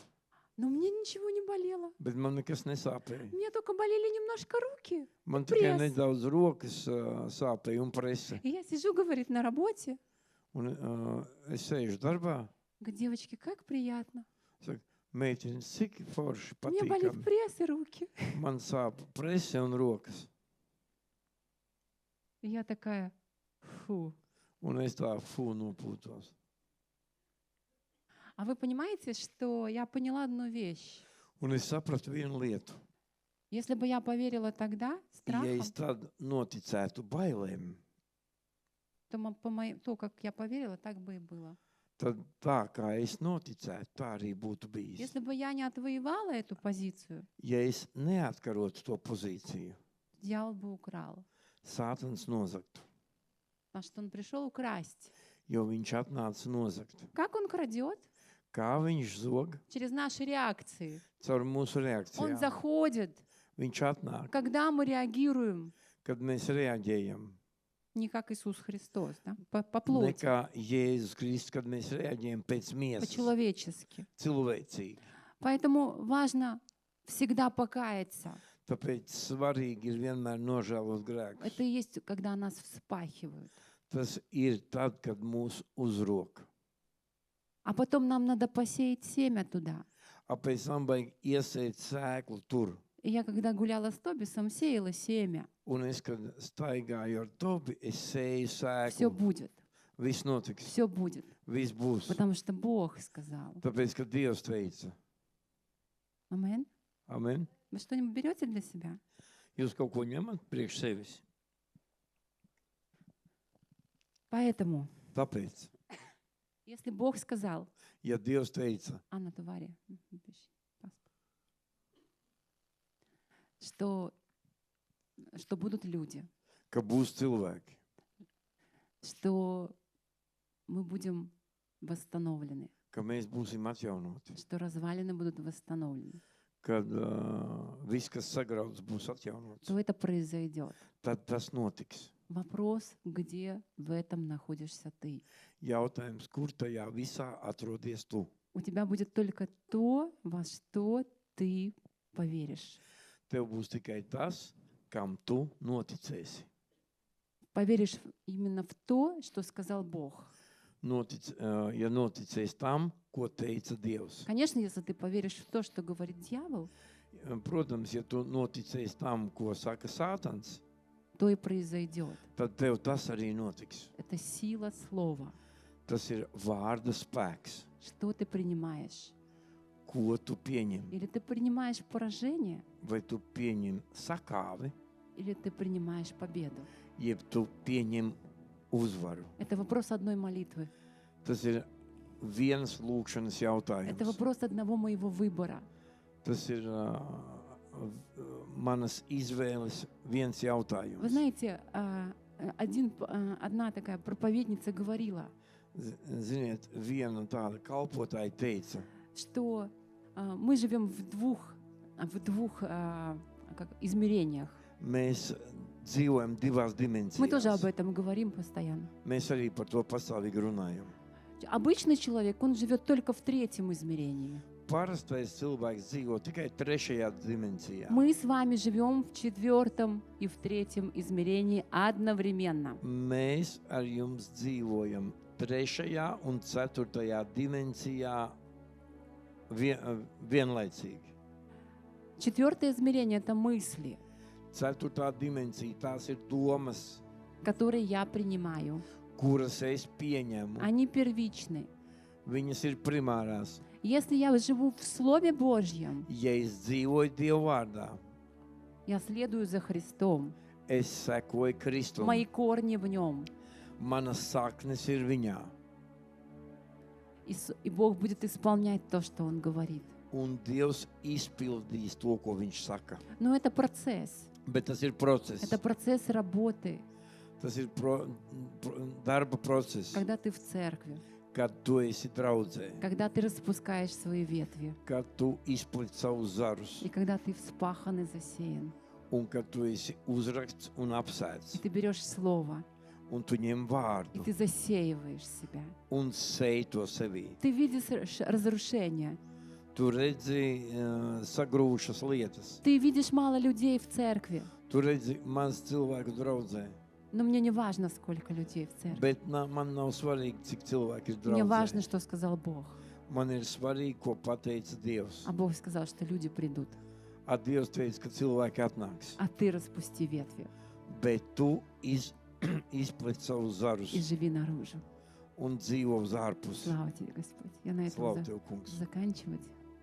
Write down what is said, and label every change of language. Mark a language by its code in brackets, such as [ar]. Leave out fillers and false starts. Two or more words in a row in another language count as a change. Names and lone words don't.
[ru] Но мне ничего не болело. [lv] bet man nekas nesāpēja. [ru] Мне только болели немножко руки. [lv] Man tikai Press. nedaudz rokas sāpēja un presa. [ru] И я сижу, говорит, на работе. [lv] Un es sēžu darbā, [ru] Говорит, девочки, как приятно. [lv] saku, meitenes, cik forši [ru] Мне болит [lv] patīkami. [ru] пресс и руки. [lv] Man sāp prese un rokas. [ru] И я такая, фу. [lv] Un es tā nopūtos. [ru] А вы понимаете, что я поняла одну вещь? [lv] Un es sapratu vienu lietu. [ru] Если бы я поверила тогда [lv] Ja [ru] страхом, [lv] es tad noticētu bailēm, [ru] то, как я поверила, так бы и было. [lv] tad tā kā es noticētu, tā arī būtu bijis. [ru] Если бы я не отвоевала эту позицию, [lv] Ja es neatkarotu to pozīciju, [ru] дьявол бы украл. [lv] Sātans nozagtu, [ru] Потому что он пришел украсть. [lv] jo viņš atnāca nozagt. [ru] Как он крадет? [lv] Kā viņš zog? [ru] Через наши реакции. [lv] Caur mūsu [ru] Он [lv] reakcijām. [ru] заходит, [lv] Viņš atnāk, [ru] когда мы реагируем [lv] kad mēs reaģējam. [ru] не как Иисус Христос, да? По плоти, [lv] Nekā Jēzus Kristus, kad mēs reaģējam pēc miesas, [ru] по-человечески. [lv] cilvēcīgi. [ru] Поэтому важно всегда покаяться. [lv] Tāpēc svarīgi ir vienmēr nožēlot grēkus. [ru] Это и есть, когда нас вспахивают. [lv] Tas ir tad, kad mūs uzrok. [ru] А потом нам надо посеять семя туда. [lv] Pēc tam vajag iesēt sēklu tur. [ru] И я, когда гуляла с Тобисом, сеяла семя. [lv] Un es, kad staigāju ar Tobi, es sēju [ru] Все [lv] sēklu. [ru] будет, [lv] Viss notiks, [ru] все будет. [lv] viss būs. [ru] Потому что Бог сказал. [lv] Tāpēc, ka Dievs teica. [ru] Амен. [lv] Amen. [ru] Вы что-нибудь берете для себя? [lv] Jūs kaut ko ņemat priekš sevis. [ru] Поэтому, [lv] Tāpēc, [ru] если Бог сказал, [lv] ja Dievs teica, [ru] Анна Тувари, что будут люди, [lv] ka būs cilvēki, [ru] что мы будем восстановлены, [lv] ka mēs būsim atjaunoti, [ru] что развалины будут восстановлены, [lv] kad viss, kas sagrauts, būs atjaunots, [ru] то это произойдет. [lv] tad tas notiks. [ru] Вопрос, где в этом находишься ты. [lv] Jautājums, kur tajā visā atrodies tu? [ru] У тебя будет только то, во что ты поверишь. [lv] Tev būs tikai tas, kam tu noticēsi. [ru] Поверишь именно в то, что сказал Бог. [lv] Ja noticēsi tam, ko teica Dievs. [ru] Конечно, если ты поверишь в то, что говорит дьявол, [lv] Protams, ja tu noticēsi tam, ko saka Sātans, [ru] то и произойдет. [lv] tad tev tas arī notiks. [ru] Это сила слова. [lv] Tas ir vārda spēks, [ru] Что ты принимаешь? [lv] ko tu pieņem. [ru] Или ты принимаешь поражение, [lv] Vai tu pieņem sakāvi, [ru] или ты принимаешь победу. [lv] jeb tu pieņem uzvaru. [ru] Это вопрос одной молитвы. [lv] Tas ir viens lūkšanas [ru] Это [lv] jautājums. [ru] вопрос одного моего выбора. [lv] Tas ir manas izvēles viens [ru] Вы [lv] jautājums. [ru] знаете, Одна такая проповедница говорила, [lv] Ziniet, viena tāda kalpotāja teica, [ru] что мы живем в двух измерениях. [lv] mēs dzīvojam divās [ru] Мы тоже об [lv] dimensijās. [ru] этом говорим постоянно. [lv] Mēs arī par to pastāvīgi runājam. [ru] Обычный человек, он живет только в третьем измерении. [lv] Parastais cilvēks dzīvo tikai trešajā dimensijā. [ru] Мы с вами живем в четвертом и в третьем измерении одновременно. [lv] Mēs ar jums dzīvojam trešajā un ceturtajā dimensijā vienlaicīgi. [ru] Четвертое измерение — это мысли, [lv] Ceturtā dimensija tās ir domas, [ru] которые я принимаю. [lv] kuras es pieņemu. [ru] Они первичны. [lv] Viņas ir primārās. [ru] Если я живу в Слове Божьем, [lv] Ja es dzīvoju Dieva vārdā, [ru] я следую за Христом. [lv] es sekoju Kristum. [ru] Мои корни в Нем. [lv] Manas saknes ir viņā. [ru] И Бог будет исполнять то, что Он говорит. [lv] Un Dievs izpildīs to, ko Viņš saka. [ru] Но это процесс. [lv] Bet tas ir process. [ru] Это процесс работы, [lv] Tas ir darba process, [ru] когда ты в церкви, [lv] kad tu esi draudzē, [ru] когда ты распускаешь свои ветви, [lv] kad tu izplati savus zarus, [ru] и когда ты вспахан и засеян. [lv] un kad tu esi uzrakts un [ru] И [lv] apsēdz, [ru] ты берешь Слово, [lv] un tu ņem [ru] и [lv] vārdu [ru] ты засеиваешь себя. [lv] un sēj to sevī. [ru] Ты видишь разрушение. [lv] Tu redzi sagrūšas lietas, [ru] Ты видишь мало людей в церкви. [lv] tu redzi maz cilvēku draudzē, [ru] Но мне не важно, сколько людей в церкви. [lv] bet man nav svarīgi, cik cilvēki ir [ru] Мне важно, [lv] draudzē. [ru] что сказал Бог. [lv] Man ir svarīgi, ko pateica Dievs. [ru] А Бог сказал, что люди придут. [lv] A Dievs teica, ka cilvēki atnāks, [ru] А ты распусти ветви [lv] bet tu izplati savus zarus [ru] и живи наружу. [lv] un dzīvo uz ārpusi. [ru] Слава тебе, Господь. Я на этом [lv] Slavu Tev, kungs. [ru] заканчивать.